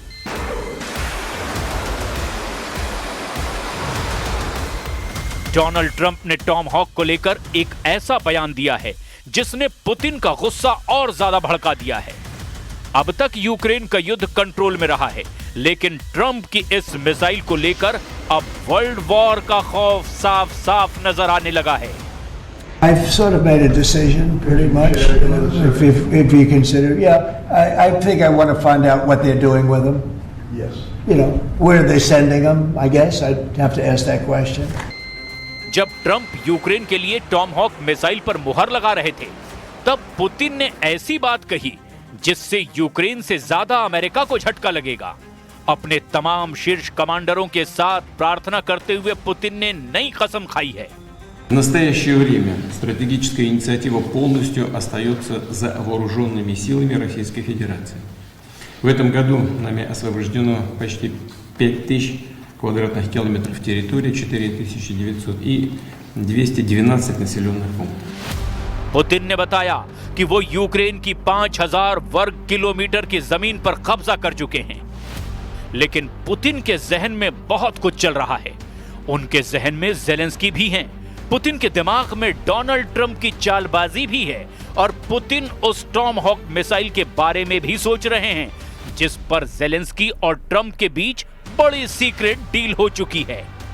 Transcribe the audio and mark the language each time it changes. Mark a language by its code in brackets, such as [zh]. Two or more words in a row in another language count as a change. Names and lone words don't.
[hi] डोनाल्ड ट्रंप ने टॉम हॉक को लेकर एक ऐसा बयान दिया है जिसने पुतिन का गुस्सा और ज्यादा भड़का दिया है। अब तक यूक्रेन का युद्ध कंट्रोल में रहा है, लेकिन ट्रंप की इस मिसाइल को लेकर अब [en] world war [hi] का खौफ साफ साफ नजर आने लगा है। [en] I've sort of made a decision, pretty much. If you consider, I think I want to find out what they're doing with them. Yes. You know, where are they sending them? I guess I'd have to ask that question. [hi] जब ट्रंप यूक्रेन के लिए टॉम हॉक मिसाइल पर मुहर लगा रहे थे, तब पुतिन ने ऐसी बात कही जिससे यूक्रेन से ज्यादा अमेरिका को झटका लगेगा। अपने तमाम शीर्ष कमांडरों के साथ प्रार्थना करते हुए पुतिन ने नई कसम खाई है। [ru] В настоящее время стратегическая инициатива полностью остается за вооруженными силами Российской Федерации. В этом году нами освобождено почти 5000 квадратных километров территории, 4900 и 212 населенных пунктов। [hi] पुतिन ने बताया कि वो यूक्रेन की 5000 वर्ग किलोमीटर की जमीन पर कब्जा कर चुके हैं, लेकिन पुतिन के जहन में बहुत कुछ चल रहा है। उनके जहन में ज़ेलेंस्की भी हैं, पुतिन के दिमाग में डोनाल्ड ट्रंप की चालबाजी भी है और पुतिन उस टॉम हॉक मिसाइल के बारे में भी सोच रहे हैं जिस पर ज़ेलेंस्की और ट्रंप के बीच बड़ी [en] secret deal [hi] हो चुकी है।